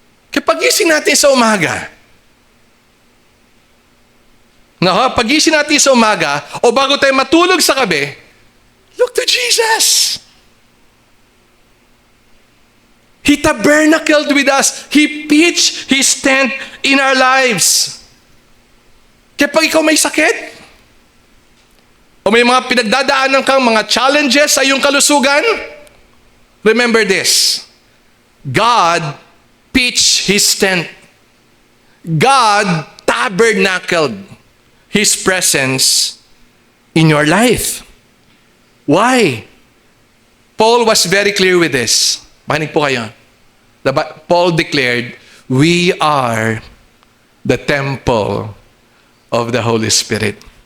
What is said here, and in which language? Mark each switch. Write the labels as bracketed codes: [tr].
[tl] Kapag gising natin sa umaga, pagising natin sa umaga, o bago tayo matulog sa gabi, [en] look to Jesus. He tabernacled with us. He pitched His tent in our lives. [tl] Kapag ikaw may sakit, o may mga pinagdadaanan kang mga challenges sa iyong kalusugan, [en] remember this. God pitched His tent. God tabernacled His presence in your life. Why? Paul was very clear with this. [tl] Makinig po kayo. [en] Paul declared, we are the temple of the Holy Spirit.